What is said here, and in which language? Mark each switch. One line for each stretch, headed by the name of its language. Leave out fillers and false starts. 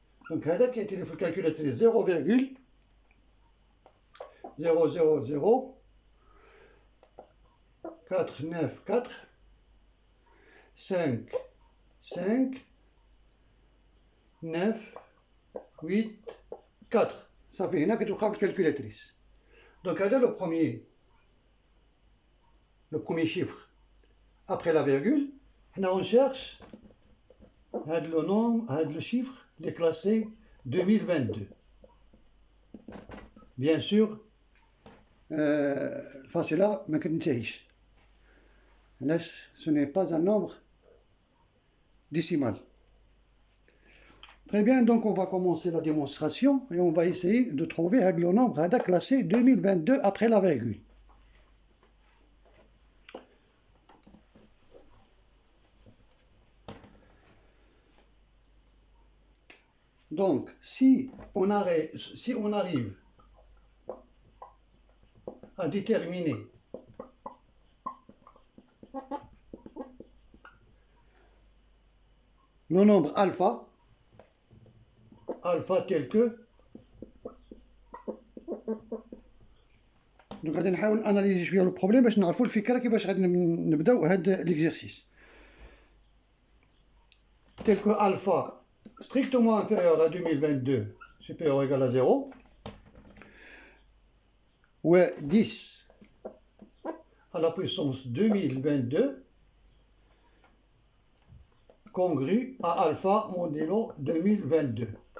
Arabic: Donc هذا كيعطيني في الكالكولاتريس 0,000 494 5 5 9 8 4. صافي هنا كتوقع في الكالكولاتريس.
French: Donc هذا le premier chiffre après la virgule. Là on cherche le nom, le chiffre, les classés 2022. Bien sûr,
Arabic: الفاصلة ما كتنتهيش.
French: علاش ce n'est pas un nombre décimal. Très bien, donc on va commencer la démonstration et on va essayer de trouver le nombre classé 2022 après la virgule. Donc, si on arrive à déterminer le nombre alpha tel que, donc
Arabic: غادي نحاول اناليزي شويه البروبليم باش نعرفوا الفكره كيفاش غادي نبداو هذا ليكزيرسيس.
French: tel que alpha strictement inférieur à 2022 supérieur ou égal à 0, ou 10 à la puissance 2022 congru à alpha modulo 2022.